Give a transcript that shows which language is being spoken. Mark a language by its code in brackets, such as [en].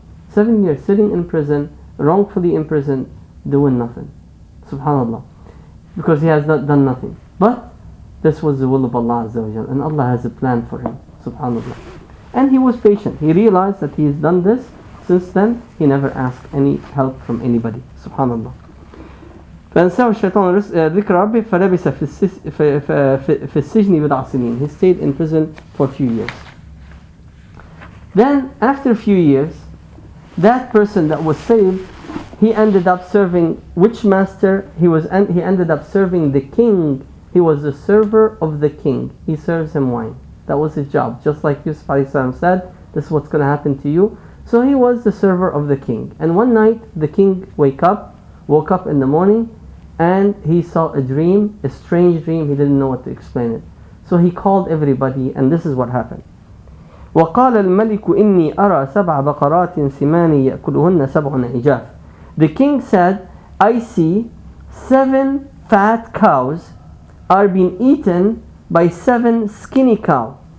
[en] 7 years sitting in prison, wrongfully imprisoned, doing nothing. Subhanallah. Because he has not done nothing. But this was the will of Allah Azza wa Jal, and Allah has a plan for him. Subhanallah. And he was patient. He realized that he has done this. Since then, he never asked any help from anybody. Subhanallah. [ar] فأنساه الشيطان ذكر ربه فلبث في السجن بضع سنين. [en] He stayed in prison for a few years. Then, after a few years, that person that was saved, he ended up serving which master? He ended up serving the king. He was the server of the king. He serves him wine. That was his job. Just like Yusuf ﷺ said, this is what's going to happen to you. So he was the server of the king. And one night, the king woke up in the morning, and he saw a dream, a strange dream. He didn't know what to explain it. So he called everybody, and this is what happened. [ar] وقال الملك إني أرى سبع بقرات سمان يأكلهن سبع عجاف. [en] The king said, I see 7 fat cows are being eaten by 7 skinny cows.